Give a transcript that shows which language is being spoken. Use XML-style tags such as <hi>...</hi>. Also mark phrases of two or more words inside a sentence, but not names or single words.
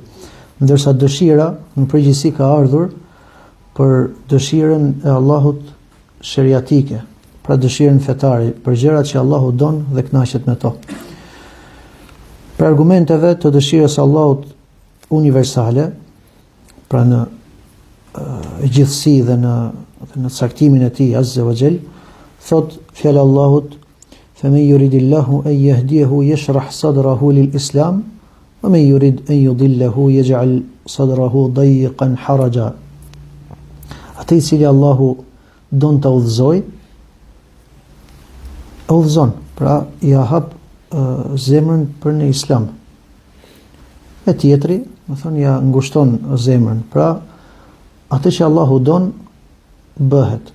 <sq>Ndërsa dëshira në përgjithësi ka ardhur për dëshirën e Allahut sheriatike, pra dëshirën fetare, për gjërat që Allahu don dhe kënaqet me to. Për argumenteve të dëshirës së Allahut universale, pra në gjithësi dhe në caktimin e tij</sq> <ar>عز وجل,</ar> <sq>thot fjala Allahut:</sq> <ar>"فمن يرد الله أن يهديه يشرح صدره للإسلام ومن يرد أن يضله يجعل صدره ضيقا حرجا."</ar> <sq>Atë i cili Allahu don ta udhëzoj, udhëzon, pra i hap zemrën për në islam. E tjetri, më thonë, ja ngushton zemrën, pra atë që Allahu don bëhet.</sq>